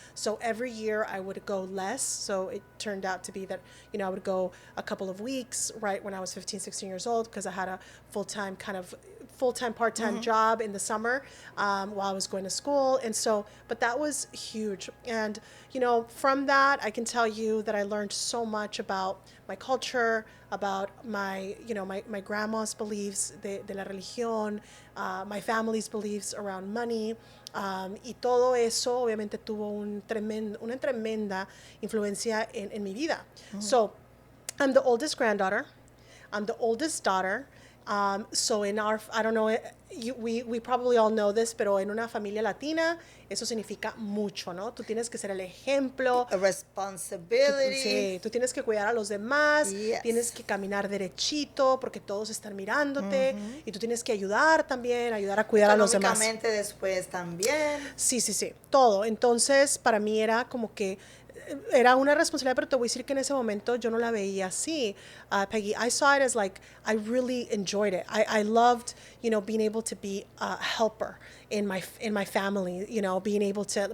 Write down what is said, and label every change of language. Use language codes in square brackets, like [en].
[en] So every year I would go less. So it turned out to be that, I would go a couple of weeks right when I was 15, 16 years old, because I had a full-time, part-time job in the summer while I was going to school. And so, but that was huge. And, from that, I can tell you that I learned so much about my culture, about my grandma's beliefs [es] de la religión, [en] my family's beliefs around money. [es] Y todo eso obviamente tuvo una tremenda influencia en mi vida. [en] So I'm the oldest granddaughter. I'm the oldest daughter. So in our, I don't know, we probably all know this, [es] pero en una familia latina, eso significa mucho, ¿no? Tú tienes que ser el ejemplo. [en] A responsibility. [es] Sí, tú tienes que cuidar a los demás, [en] Yes. [es] tienes que caminar derechito porque todos están mirándote, y tú tienes que ayudar a cuidar a los demás. Económicamente después también. Sí, todo. Entonces, para mí era como que era una responsabilidad, pero te voy a decir que en ese momento yo no la veía así, Peggy. [en] I saw it as like I really enjoyed it. I loved, being able to be a helper in my family. Being able to.